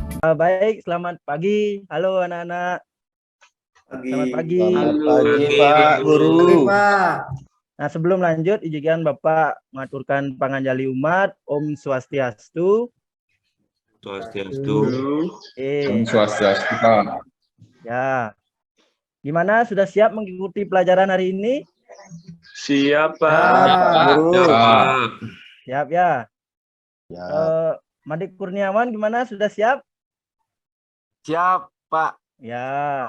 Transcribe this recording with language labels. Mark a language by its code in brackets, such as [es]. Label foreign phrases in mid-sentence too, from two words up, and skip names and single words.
[id] Baik, selamat pagi. Halo anak-anak. Selamat pagi. Selamat Halo, pagi, pagi, Pak Pak Guru. Pak. Nah, sebelum lanjut, izinkan Bapak mengaturkan [ban] panganjali umat. Om Swastiastu. Swastiastu. Om Swastiastu, Pak. [id] Ya. Gimana? Sudah siap mengikuti pelajaran hari ini? Siapa? Pak Guru. Siap. Siap ya. Ya. Madik Kurniawan gimana? Sudah siap? Siap, Pak. Ya.